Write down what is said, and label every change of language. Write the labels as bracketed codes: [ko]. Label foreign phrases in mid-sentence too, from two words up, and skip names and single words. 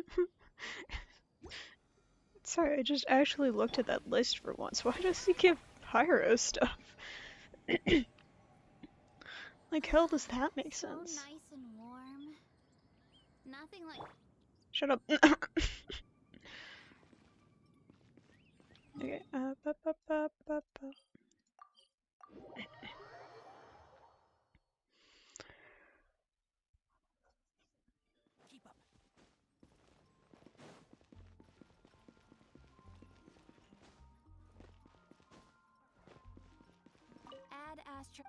[en] Sorry, I just actually looked at that list for once. Why does he give Pyro stuff? Like, hell does that make sense? So nice and warm. Nothing like Shut up. Okay, ba, ba, ba, ba, ba. Keep up. Ad Astra.